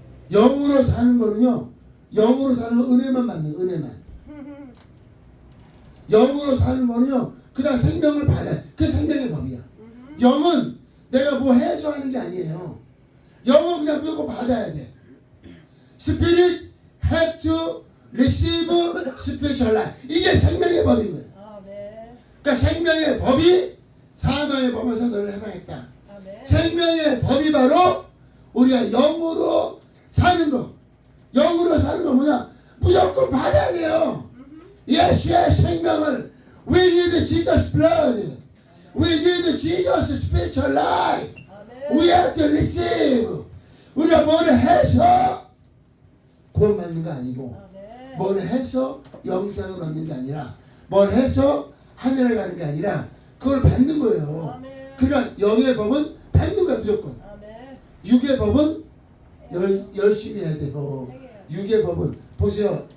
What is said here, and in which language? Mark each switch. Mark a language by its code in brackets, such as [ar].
[ko] 영으로 사는 거는요, 영으로 사는 건 은혜만 받는 거예요. 은혜만. 영으로 사는 거는요, 그냥 생명을 받아요. 그 생명의 법이야. 영은 내가 뭐 해소하는 게 아니에요. 영은 그냥 무조건 받아야 돼. [en] Spirit have to receive spiritual life. [ko] 이게 생명의 법인 거예요. 그러니까 생명의 법이 사망의 법에서 널 해방했다. 생명의 법이 바로 우리가 영으로 사는 거. 영으로 사는 거 뭐냐? 무조건 받아야 돼요. 예수의 생명을 [en] We need Jesus blood. We need Jesus spiritual life. We have to receive. [ko] 우리가 뭐를 해서 구원받는 거 아니고 뭘 해서 영생을 얻는 게 아니라 뭘 해서 하늘에 가는 게 아니라 그걸 받는 거예요. 그러니까 영의 법은 받는 거야 무조건. 육의 법은 열심히 해야 되고 육의 법은 보세요.